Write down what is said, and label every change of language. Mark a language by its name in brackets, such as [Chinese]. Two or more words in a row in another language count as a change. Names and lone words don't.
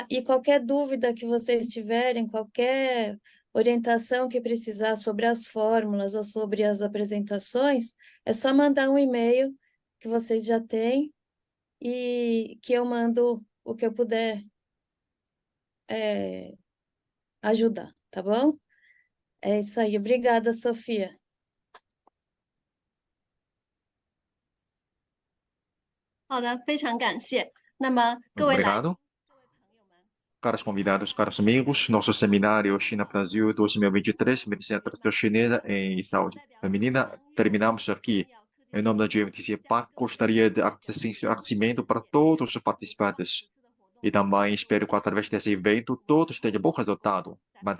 [Portuguese] E qualquer dúvida que vocês tiverem, qualquer orientação que precisar sobre as fórmulas ou sobre as apresentações, é só mandar um e-mail que vocês já têm e que eu mando o que eu puder ajudar, tá bom? É isso aí. Obrigada, Sofia. [Chinese] 好的，非常感谢。那么各位来， [Portuguese] Obrigado. Caros convidados, caros amigos, nosso seminário China Brasil 2023, Medicina Tradicional Chinesa em Saúde Feminina, terminamos aqui. Em nome da GMTC PAC, gostaria de agradecer seu agradecimento para todos os participantes. E também espero que através desse evento todos tenham bom resultado.